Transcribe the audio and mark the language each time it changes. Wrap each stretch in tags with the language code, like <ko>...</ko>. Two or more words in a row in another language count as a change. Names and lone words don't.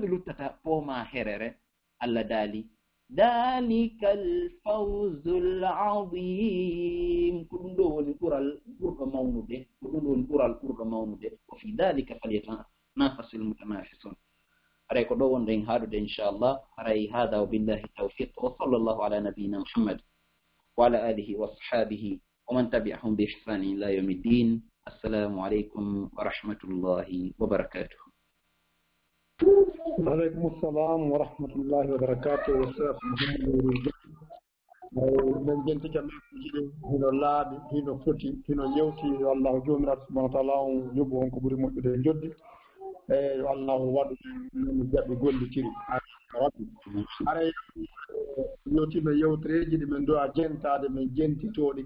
<ff>luttata pooma herere Allah daali</ff> <ar>ذلك الفوز العظيم</ar> <ff>ko ɗum ɗo woni ɓurɗo mawnude ko ɗum ɗo woni ɓurɗo mawnude ko</ff> <ar>في ذلك فليتنافس المتنافسون</ar> <ff>aray ko ɗo wonɗen haaɗude inchallah aray</ff> <ar>هذا وبالله توفيق وصلى الله على نبينا محمد وعلى آله وأصحابه ومن تبعهم بإحسان إلى يوم الدين السلام عليكم ورحمة الله وبركاته. وعليكم السلام ورحمة الله وبركاته.</ar> <ff>men jenti kam jiɗi hino laaɓi hino foti hino yewti yo allahu jomiraɗo</ff> <ar>سبحانه وتعالى</ar> <ff>on yoɓu on ko ɓuri moƴƴude e joddi e yo allahu waɗu men jaɓɓe gollitiri rabbi aray yewtima yewtereji ɗi men dowa jentade men jentitoɗi</ff>